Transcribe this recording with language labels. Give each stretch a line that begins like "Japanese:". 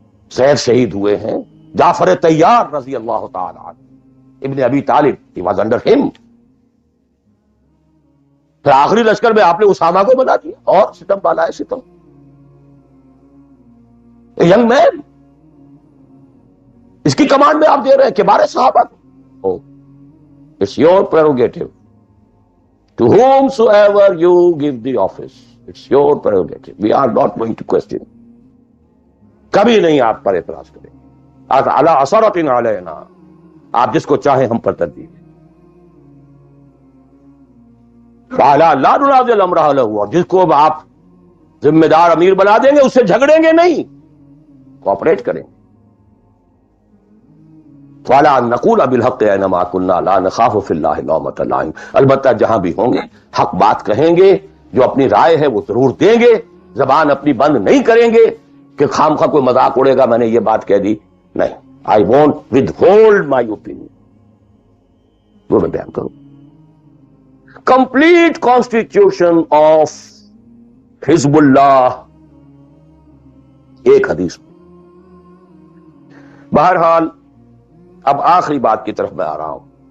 Urdu: زید شہید ہوئے ہیں، جعفر طیار رضی اللہ تعالی عنہ، ابن ابی طالب،
English: He was under him.
Urdu: پھر آخری لشکر میں آپ نے اسامہ کو بنا دیا، اور ستم بالا ہے ستم.
English: young men,
Urdu: اس کی کمانڈ میں آپ دے رہے ہیں کبار صحابہ کو.
English: It's your prerogative. To whomsoever you give the office, it's your prerogative. We are not going to question.
Urdu: کبھی نہیں آپ پر اعتراض کریں گے.
Arabic: عَلَىٰ عَثَرَةٍ عَلَيْنَا،
Urdu: آپ جس کو چاہیں ہم پر ترجیح دیں.
Arabic: وَعَلَىٰ لَا نُنَازِلُ أَمْرَهُ لَهُ،
Urdu: اور جس کو آپ ذمہ دار امیر بنا دیں گے اس سے جھگڑیں گے نہیں، کوآپریٹ کریں گے.
Arabic: وَعَلَىٰ أَن نَّقُولَ بِالْحَقِّ أَيْنَمَا كُنَّا لَا نَخَافُ فِي اللَّهِ لَوْمَةَ لَائِمٍ.
Urdu: البتہ جہاں بھی ہوں گے حق بات کہیں گے، جو اپنی رائے ہے وہ ضرور دیں گے، زبان اپنی بند نہیں کریں گے کہ خام خواہ کوئی مذاق اڑے گا میں نے یہ بات کہہ دی. نہیں،
English: I won't withhold my opinion.
Urdu: وہ میں بیان کروں.
English: Complete constitution of حزب اللہ،
Urdu: ایک حدیث میں. بہرحال اب آخری بات کی طرف میں آ رہا ہوں.